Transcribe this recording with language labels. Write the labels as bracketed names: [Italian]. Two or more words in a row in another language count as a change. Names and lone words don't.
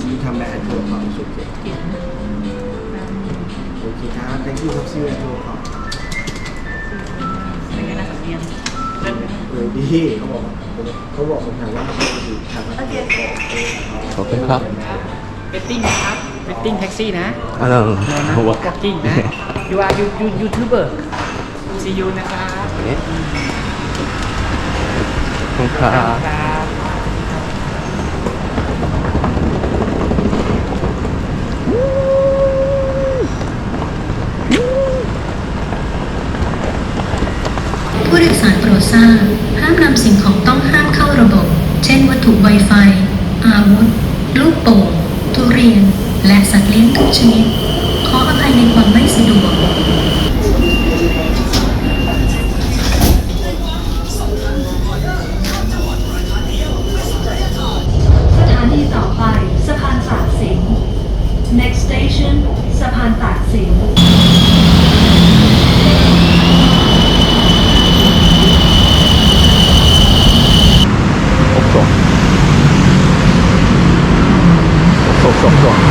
[English] You come back and talk about it. Okay, thank you for seeing us. [Thai] เป็นไงล่ะสำเนียง ดีเขาบอกผมถามว่าเขาจะทำอะไร [Korean] 거품카. [Thai] เวทติ้งนะครับ [English] waiting taxi [Thai] นะ [Korean] 아, 나, [Thai] นะ [Korean] 뭐, [English] วอล์กกิ้งนะ you are YouTuber see you [Thai] นะครับ [Korean] 네. 거품카. [Thai] ครับ ผู้โดยสารโปรดทราบห้ามนำสิ่งของต้องห้ามเข้าระบบ เช่นวัตถุไวไฟ อาวุธ ลูกโป่งทุเรียนน และสัตว์เลี้ยงทุกชนิด ขออภัยในความไม่สะดวก สถานีต่อไปสะพานตากสิน [English] Next station [Thai] สะพานตากสิน [Korean] 없어. 없어.